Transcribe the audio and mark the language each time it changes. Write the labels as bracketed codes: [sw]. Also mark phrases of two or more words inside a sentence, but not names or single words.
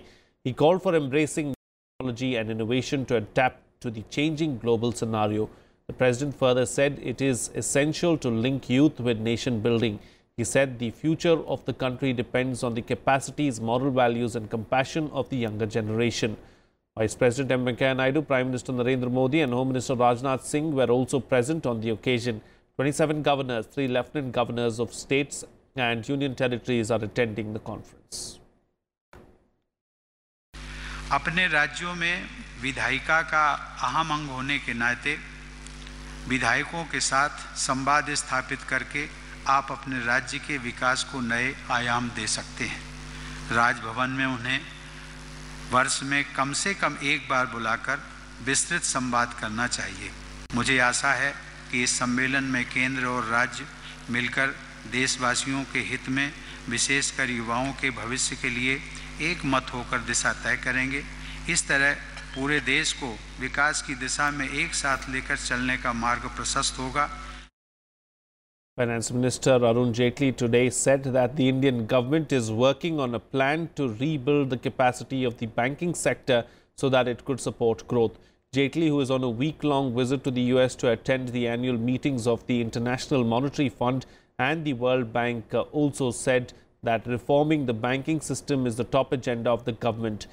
[en] He called for embracing technology and innovation to adapt to the changing global scenario. The President further said it is essential to link youth with nation building. He said the future of the country depends on the capacities, moral values and compassion of the younger generation. Vice President M. Venkaiah Naidu, Prime Minister Narendra Modi and Home Minister Rajnath Singh were also present on the occasion. 27 governors, 3 lieutenant governors of states and union territories are attending the conference. [hi] अपने राज्यों में विधायिका का अहम अंग होने के नाते विधायकों के साथ संवाद स्थापित करके आप अपने राज्य के विकास को नए आयाम दे सकते हैं। राजभवन में उन्हें वर्ष में कम से कम एक बार बुलाकर विस्तृत संवाद करना चाहिए। मुझे आशा है कि इस सम्मेलन में केंद्र और राज्य मिलकर देशवासियों के हित में, विशेषकर युवाओं के भविष्य के लिए एक मत होकर दिशा तय करेंगे। इस तरह पूरे देश को विकास की दिशा में एक साथ लेकर चलने का मार्ग प्रशस्त होगा। [en] Finance Minister Arun today said that the Indian government is working on a plan to rebuild the capacity of the banking sector so that it could support growth. Jaitley, who is on a week-long visit to the US to attend the annual meetings of the International Monetary Fund and the World Bank, also said that reforming the banking system is the top agenda of the government.